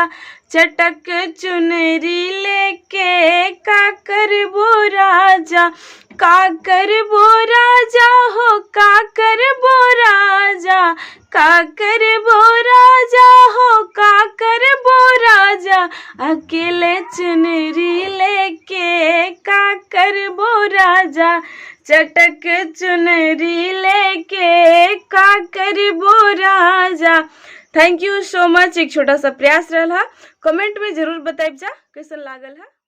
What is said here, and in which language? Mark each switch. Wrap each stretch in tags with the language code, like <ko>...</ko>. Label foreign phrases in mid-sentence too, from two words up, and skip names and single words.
<bho>चटक चुनरी लेके काकर राजा, काकर राजा हो काकर राजा, काकर राजा हो काकर राजा। अकेले चुनरी लेके काकर राजा, चटक चुनरी लेके काकर राजा।</bho> <en>thank you so much.</en> <bho>एक छोटा सा प्रयास रहा, कमेंट में जरूर बताइब जा कैसन लागल है।</bho>